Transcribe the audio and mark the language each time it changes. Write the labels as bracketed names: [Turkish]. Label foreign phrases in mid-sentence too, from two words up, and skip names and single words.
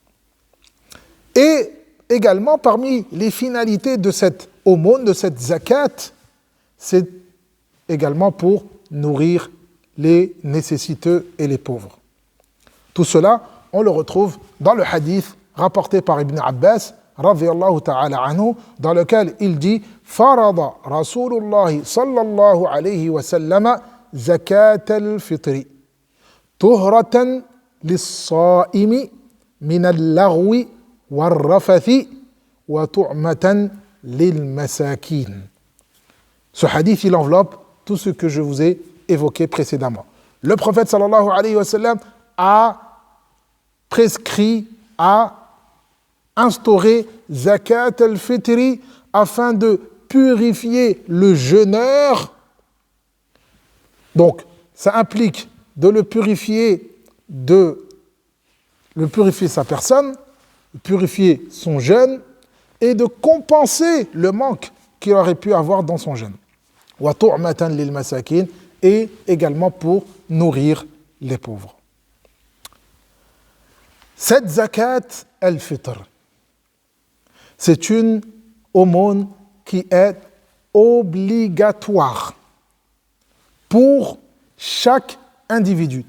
[French] Et également, parmi les finalités de cette aumône, de cette zakat, c'est également pour nourrir les nécessiteux et les pauvres. Tout cela, on le retrouve dans le hadith rapporté par Ibn Abbas, [Arabic] رضي الله تعالى عنه, [French] dans lequel il dit « [Arabic] فرض رسول الله صلى الله عليه وسلم زكاة الفطر طهرة للصائم من اللغو والرفث وطعمة للمساكين [French] » Ce hadith, il enveloppe tout ce que je vous ai évoqué précédemment. Le prophète [Arabic] صلى الله عليه وسلم [French] a prescrit, a instauré [Arabic] زكاة الفطر [French] afin de purifier le jeûneur. Donc, ça implique de le purifier sa personne, de purifier son jeûne et de compenser le manque qu'il aurait pu avoir dans son jeûne. [Arabic] وطعمة للمساكين, [French] et également pour nourrir les pauvres. Cette [Arabic] زكاة الفطر, [French] c'est une aumône qui est obligatoire pour chaque individu.